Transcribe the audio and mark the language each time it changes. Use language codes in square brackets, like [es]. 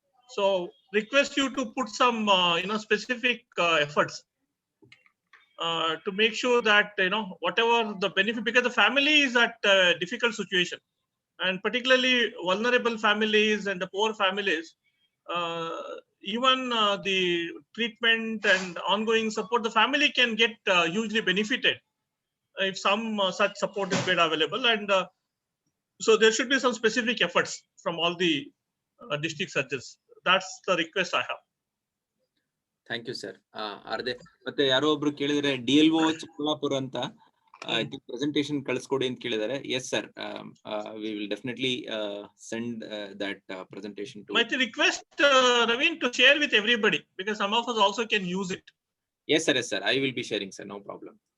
[en] So request you to put some specific efforts to make sure that whatever the benefit, because the family is at a difficult situation, and particularly vulnerable families and the poor families, even the treatment and ongoing support, the family can get hugely benefited if some such support is made available. And so there should be some specific efforts from all the district surgeons. That's the request I have. Thank you, sir. [kn] ಮತ್ತೆ ಯಾರೋ ಒಬ್ರು ಕೇಳಿದ್ರೆ DLO Chikkaballapur ಅಂತ presentation ಕಳಿಸ್ಕೊಡಿ ಅಂತ ಕೇಳಿದ್ದಾರೆ. [en] Yes sir, we will definitely send that presentation to. Might request Naveen to share with everybody, because some of us also can use it. Yes sir, I will be sharing, sir, no problem.